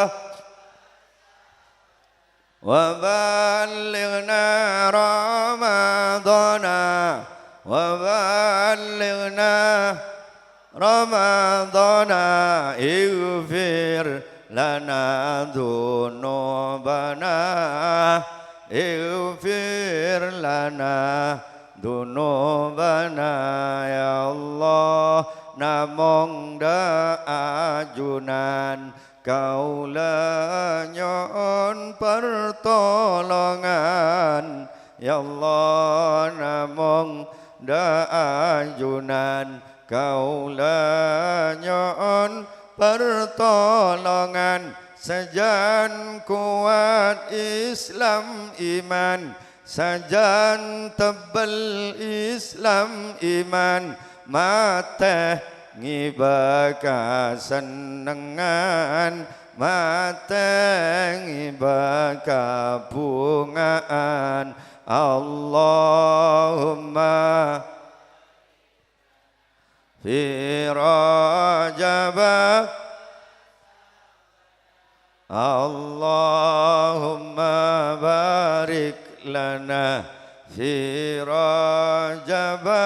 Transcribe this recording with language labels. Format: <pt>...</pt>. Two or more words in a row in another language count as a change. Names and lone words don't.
<ar>وبلغنا رمضان، وبلغنا رمضان، اغفر لنا ذنوبنا، اغفر لنا ذنوبنا. يا الله,</ar> <mad>namong daajunan kaula nyon pertolongan.</mad> <ar>يا الله,</ar> <mad>namong daajunan kaula nyon pertolongan. Sajan kuat Islam iman, sajan tebal Islam iman, mata ngibaka senengan, mata ngibaka bungaan.</mad> <ar>اللهم في رجب، اللهم بارك لنا في رجب</ar>